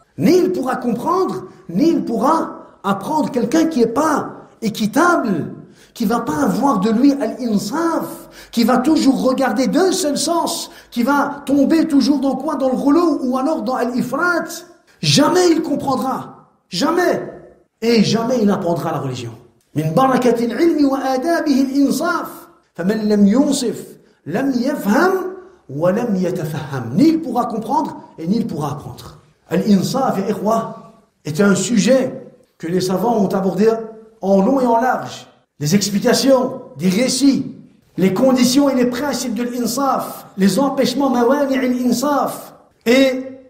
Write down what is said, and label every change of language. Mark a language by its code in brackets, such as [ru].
[fr] Ni il pourra comprendre, ni il pourra apprendre. Quelqu'un qui n'est pas équitable, qui va pas avoir de lui al-insaf, qui va toujours regarder d'un seul sens, qui va tomber toujours dans quoi? Dans le rouleau ou alors dans al-ifrat. Jamais il comprendra. Jamais. Et jamais il apprendra la religion. [ar] من بركة العلم وآدابه الإنصاف فمن لم ينصف لم يفهم ولم يتفهم. [fr] Ni il pourra comprendre et ni il pourra apprendre. Al-insaf, ya ikhwa, est un sujet que les savants ont abordé en long et en large. Des explications, des récits, les conditions et les principes de l'insaf, les empêchements mawani' al-insaf. Et